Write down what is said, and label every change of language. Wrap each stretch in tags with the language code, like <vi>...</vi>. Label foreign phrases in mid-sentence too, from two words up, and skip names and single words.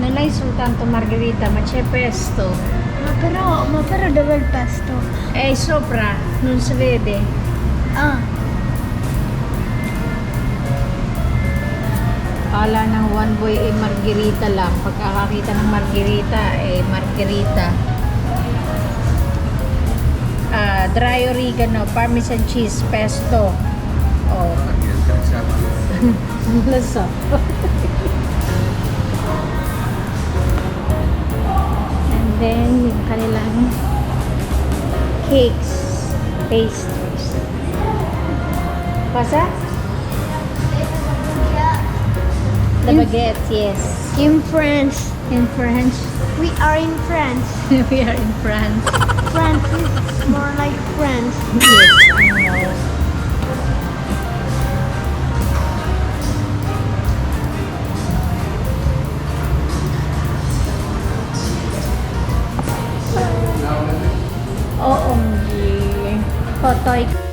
<it>soltanto margherita, ma c'è pesto. Ma però dove è il pesto? È sopra, non si vede. Ah,</it> <tl>Kala ng</tl> <en>one boy</en> <tl>ay margherita lang. Pagkakakita ng margherita, margherita.</tl> <en>Dry oregano, parmesan cheese, pesto. Oh,</en> <tl>Yan, sama. lasa.</tl> <en>And then,</en> <tl>yung kanilang</tl> <en>cakes, pastries.</en> <tl>Pasa?</tl> <en>The baguette, yes. in France. In French. We are in France. We are in France. France is more like France. Yes, I know. OMG.</en> <tl>Totoy.</tl>